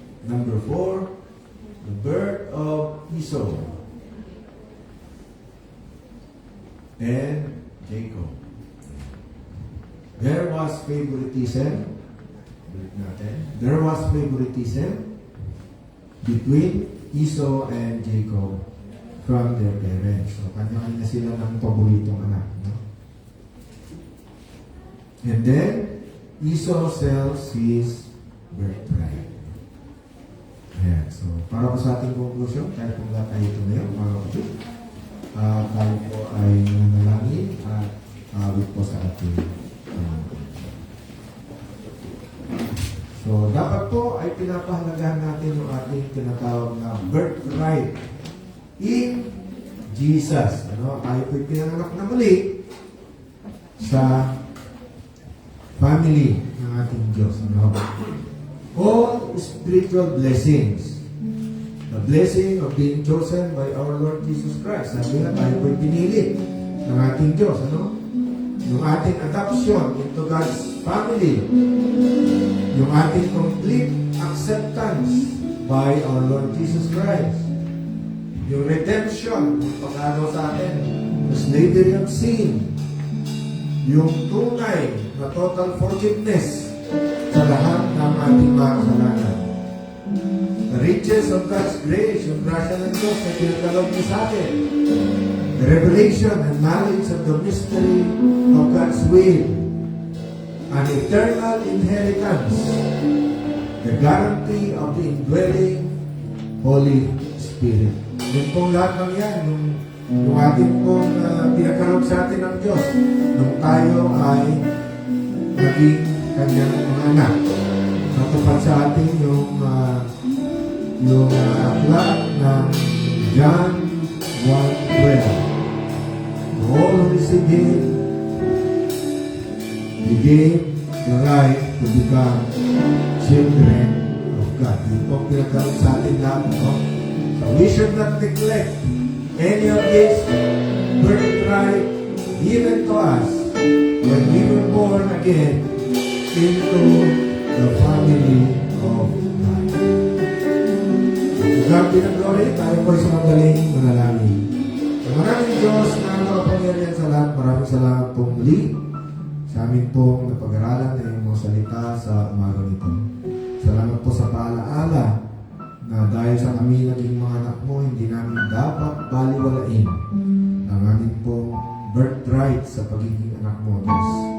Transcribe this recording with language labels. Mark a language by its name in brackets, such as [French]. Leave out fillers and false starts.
[English] Number 4, the birth of Esau and Jacob. There was favoritism. There was favoritism between Esau and Jacob from their parents. [Filipino] So, kanya-kanya sila ng paboritong anak. No? [English] And then, Esau sells his birthright. [Filipino] Ayan. So, para po sa ating conclusion, kaya po lahat tayo ito ngayon, mga kapatid. Tayo po ay nanalangin at awit po sa ating So, dapat po ay pinapahalagahan natin yung ating tinatawag na [English] birthright in Jesus. [Filipino] Ano? Tayo po'y pinanganak na muli sa family ng ating Diyos. [English] Ano? All spiritual blessings. The blessing of being chosen by our Lord Jesus Christ. [Filipino] Sabi na tayo po'y pinili ng ating Diyos. Ano? [English] Yung ating adoption into God's family. Yung ating complete acceptance by our Lord Jesus Christ. Yung redemption, [Filipino] pag-ano sa atin, [English] the slavery of sin. [Filipino] Yung tunay na total forgiveness sa lahat ng ating mga kasalanan. The [English] riches of God's grace, [Filipino] yung grasya ng Diyos na pinagkaloob niya sa atin. [English] The revelation and knowledge of the mystery of God's will. An eternal inheritance. The guarantee of the indwelling Holy Spirit. [Filipino] Yun pong lahat ng yan, yung ating pong pinagkaloob sa atin ng Diyos nung tayo ay naging kanyang mga anak. Natupad sa atin yung aklat ng John 1:12. [English] All who receive Him, He gave the right to become children of God. [Filipino] Yun po pinagkaloob sa atin lahat. [English] So we should not neglect any of this birthright given to us when we were born again into the family of God. [Filipino] Huwag pinag-glory, tayo po sa magaling manalangin. Maraming Diyos na nakapangyarihan sa lahat, maraming salamat pong muli sa amin pong napag-aralan ng iyong mga salita sa umaga nito. Salamat po sa paalaala na dahil sa kami naging mga anak mo, hindi namin dapat baliwalain ang aming pong birthright sa pagiging anak mo, Diyos.